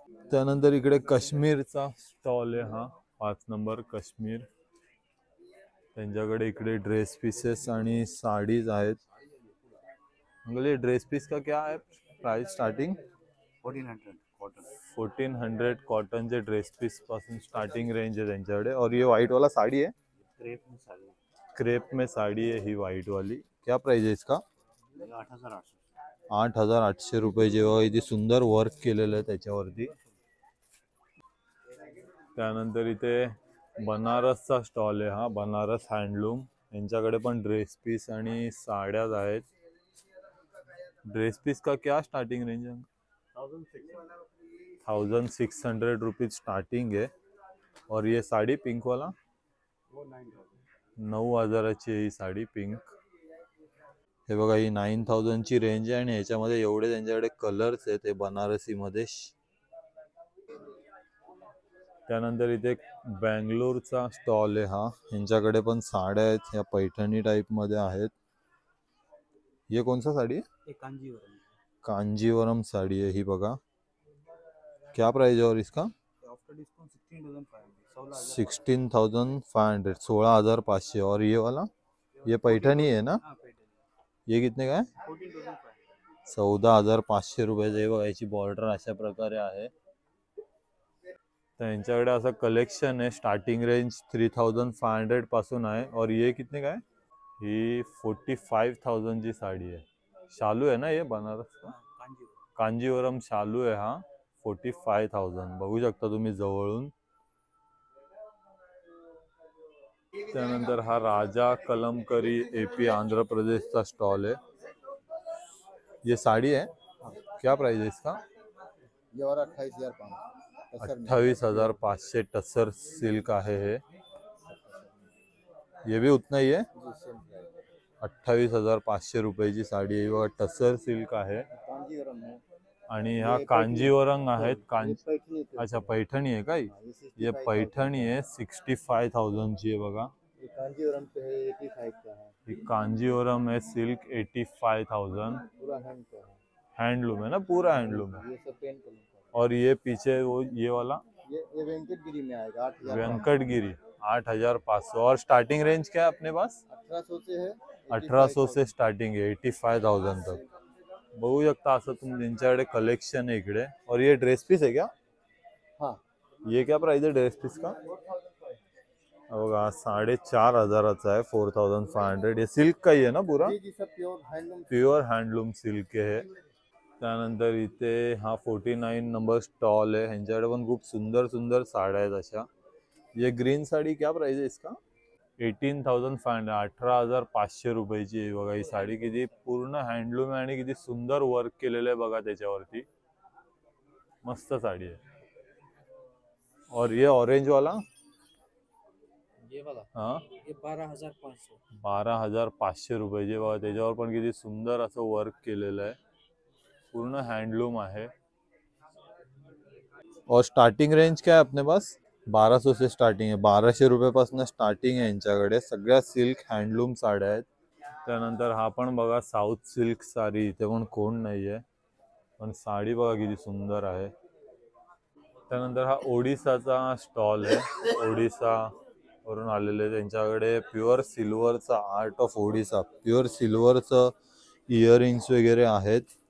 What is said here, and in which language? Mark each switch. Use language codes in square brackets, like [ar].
[mr] त्यानंतर इकडे काश्मीरचा स्टॉल आहे हा 5 नंबर काश्मीर. त्यांच्याकडे इकडे ड्रेस पीसेस आणि साडीज आहेत. [hi] अंकल ड्रेस पीस का क्या है प्राइस स्टार्टिंग? 1400 कॉटन. 1400 कॉटन के ड्रेस पीस पासून स्टार्टिंग रेंज है त्यांच्याकडे. और ये व्हाइट वाला साड़ी है, क्रेप में साड़ी. क्रेप में साड़ी है ही व्हाइट वाली. क्या प्राइस है इसका? 8800. [mr] 8,800 रुपये. जेव्हा इथे सुंदर वर्क केलेलं आहे त्याच्यावरती. त्यानंतर इथे बनारसचा स्टॉल आहे हा, बनारस हँडलूम. यांच्याकडे पण ड्रेस पीस आणि साड्याच आहेत. [hi] ड्रेस पीस का क्या स्टार्टिंग रेंज है? 1600 रुपीज स्टार्टिंग है. और ये साड़ी पिंक वाला [mr] 9,000ची ही साडी पिंक. हे बघा ही 9,000 ची रेंज आहे आणि याच्यामध्ये एवढे त्यांच्याकडे कलर्स आहेत. ते बनारसी मध्ये. त्यानंतर इथे बँगलोरचा स्टॉल आहे हा. यांच्याकडे पण साड्या आहेत, या पैठणी टाइप मध्ये आहेत. [hi] ये कौन सा साड़ी है? कांजीवरम. कांजीवरम साड़ी है [mr] ही बघा. [hi] क्या प्राइस है और इसका? After discount 16,500. 16,500, 16,500. और ये वाला ये पैठणी है ना? ये कितने का है? 14,500. [mr] 14,500 रुपये. बघा याची बॉर्डर अशा प्रकारे आहे. त्यांच्याकडे असं कलेक्शन आहे. स्टार्टिंग रेंज 3,500 पासून आहे. [hi] और ये कितने का है? [mr] ही 45,000 ची साडी आहे. शालू आहे ना [hi] ये बनारस का? [mr] कांजीवरम शालू आहे हा. 45,000 बघू शकता तुम्ही जवळून. त्यानंतर हा राजा कलमकरी एपी आंध्र प्रदेशचा स्टॉल है. [hi] ये साड़ी है, क्या प्राइस है इसका? ये वाला 28,500. [mr] 28,500 टसर सिल्क आहे हे. [hi] ये भी उतना ही है. [mr] 28,500 रुपयाची साडी आहे. बघा टसर सिल्क आहे. [hi] कांजीवरम है. [mr] आणि ह्या [hi] ये [mr] कांजीवरम आहेत [hi] ये पैठणी पे [mr] अच्छा पैठणी आहे का ही? [hi] हाँ, ये ये 65,000 [mr] पैठणी आहे 65,000 ची आहे बघा. [hi] ये कांजीवरम पे है 85 का है ही कांजीवरम है सिल्क 85,000 पूरा हैंड का है हैंडलूम है ना पूरा हैंडलूम है. ये सब पेन कलर का और ये पीछे वो ये वाला ये वेंकटगिरी में आएगा 8,000 वेंकटगिरी 8,500. और स्टार्टिंग रेंज क्या है अपने पास? 1800 से है 1800 से स्टार्टिंग है 85,000 तक. [mr] बघू शकता असं तुम्ही त्यांच्याकडे कलेक्शन आहे इकडे. [hi] और ये ड्रेस पीस है क्या? हाँ ये क्या प्राइस है ड्रेस पीस का? [mr] बघा 4,500 आहे 4,500. [hi] ये सिल्क का ही है ना पूरा? जी सब pure handloom [mr] pure handloom silk आहे. त्यानंतर इथे हा 49 नंबर स्टॉल आहे. ह्यांच्याकडे पण खूप सुंदर सुंदर साड्या आहेत अशा. [hi] ये ग्रीन साडी क्या प्राइस है इसका? [mr] 18,500 18,500 रुपयाची आहे बघा ही साडी. किती पूर्ण हँडलूम आहे आणि किती सुंदर वर्क केलेलं आहे बघा त्याच्यावरती. मस्त साडी आहे. [hi] और ये ऑरेंज वाला ये वाला हाँ ये 12,500 [mr] 12,500 रुपयाची बघा. त्याच्यावर पण किती सुंदर असं वर्क केलेलं आहे. [hi] पूर्ण हैंडलूम है. और स्टार्टिंग रेंज क्या है अपने पास? 1200 से स्टार्टिंग है. [mr] 1200 रुपयापासून स्टार्टिंग आहे यांच्याकडे. सगळ्या सिल्क हँडलूम साड्या आहेत. त्यानंतर हा पण बघा साऊथ सिल्क साडी. इथे पण कोण नाही आहे पण साडी बघा किती सुंदर आहे. त्यानंतर हा ओडिसाचा स्टॉल आहे. ओडिसा वरून आलेले त्यांच्याकडे pure सिल्वरचा art of Odisha pure सिल्वरचं earrings वगैरे आहेत.